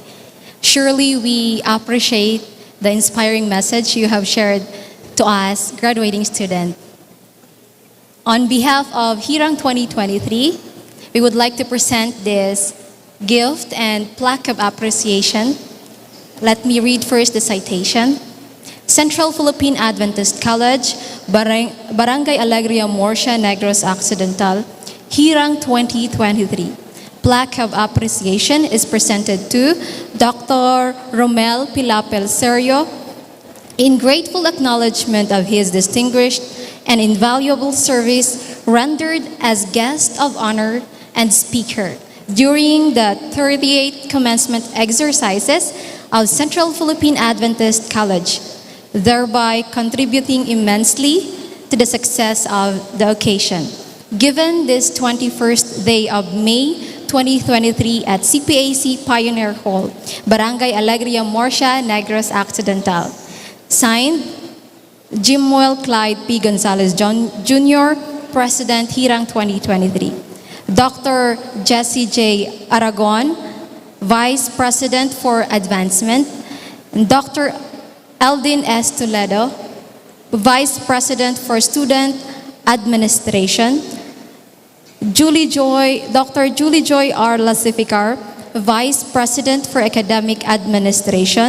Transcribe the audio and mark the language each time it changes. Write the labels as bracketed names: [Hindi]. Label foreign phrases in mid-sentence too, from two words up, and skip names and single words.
[English] Surely we appreciate the inspiring message you have shared to us, graduating students. On behalf of Hirang 2023, we would like to present this gift and plaque of appreciation. Let me read first the citation. Central Philippine Adventist College, Barangay Alegria, Morsia, Negros Occidental, Hirang 2023. Plaque of appreciation is presented to Dr. Romel Pilapel Sergio in grateful acknowledgement of his distinguished and invaluable service rendered as guest of honor and speaker during the 38th commencement exercises of Central Philippine Adventist College, thereby contributing immensely to the success of the occasion. Given this 21st day of May 2023 at CPAC Pioneer Hall, Barangay Alegria, Morsia, Negros Occidental. Signed, Jimuel Clyde P. Gonzalez Jr., President, Hirang 2023. Dr. Jesse J. Aragon, Vice President for Advancement. And Dr. Eldin S. Toledo, Vice President for Student Administration. Dr. Julie Joy R. Lasificar, Vice President for Academic Administration.